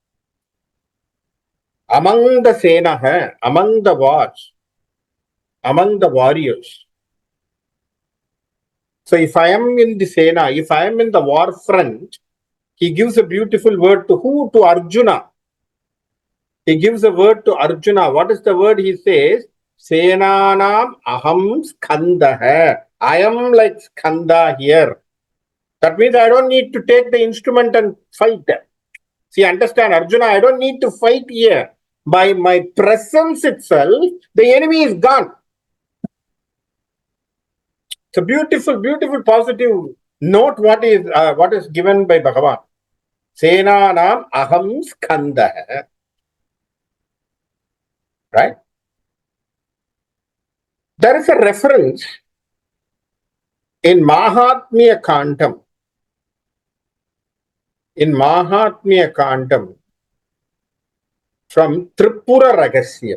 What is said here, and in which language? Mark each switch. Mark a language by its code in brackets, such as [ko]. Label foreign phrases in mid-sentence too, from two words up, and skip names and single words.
[en] Among the Senaha, among the wars, among the warriors. So if I am in the Sena, if I am in the war front, he gives a beautiful word to who? To Arjuna. He gives a word to Arjuna. What is the word he says? [sa] Senanam aham skandaha. [en] I am like Skanda here. That means I don't need to take the instrument and fight. See, understand, Arjuna, I don't need to fight here. By my presence itself, the enemy is gone. It's a beautiful, beautiful, positive note what is given by Bhagavan. [sa] Senanam aham skandaha. [en] Right? There is a reference in Mahatmya Kandam. In Mahatmya Kandam, from Tripura Ragasya.